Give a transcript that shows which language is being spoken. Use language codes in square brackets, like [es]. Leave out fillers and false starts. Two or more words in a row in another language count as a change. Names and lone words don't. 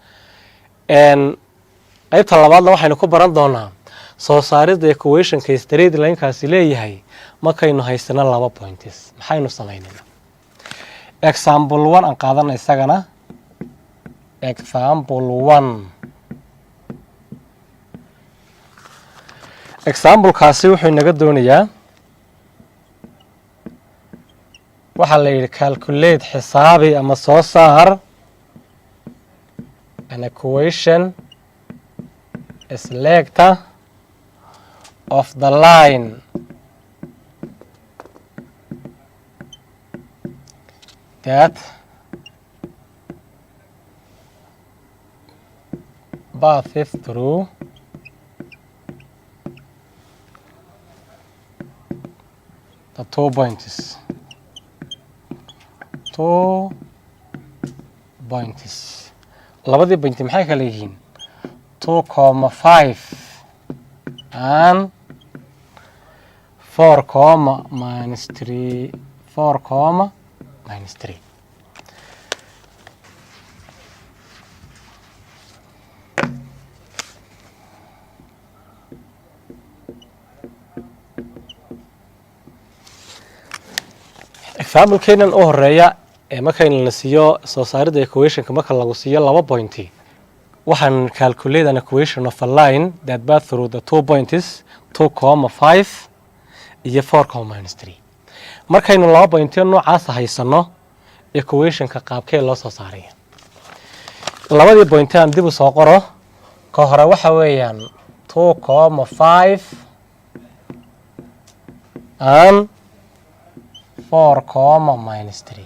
[so] qaybta labaadna waxaynu ku baran doonaa soo saarida equationka [en] straight linekaasi [so] leeyahay markaynu haysano 2 points maxaynu samaynayna example 1 aan qaadana isagana example 1 example kaasi wuxuu inaga doonayaa waxaa la yidhi calculate xisaabi ama soo saar [en] an equation selecta of the line that passes through the 2 points. 2 points. [so] labadii pointi maxay kala yihiin 2,5 and 4, minus 3. 4, minus 3. example-keenan u horeeya ee markayna la siiyo soo saaridda equation-ka marka lagu siiyo 2 pointi waxaan [en] calculate an equation of a line that pass through the 2 points [so] 2,5 iyo 4, minus 3. markaynu 2 pointi noocaas haysano equation-ka qaabkee loo soo saaraya labadii pointi aan dib u soo qoro ka hore waxa weeyaan 2,5 and 4, minus 3.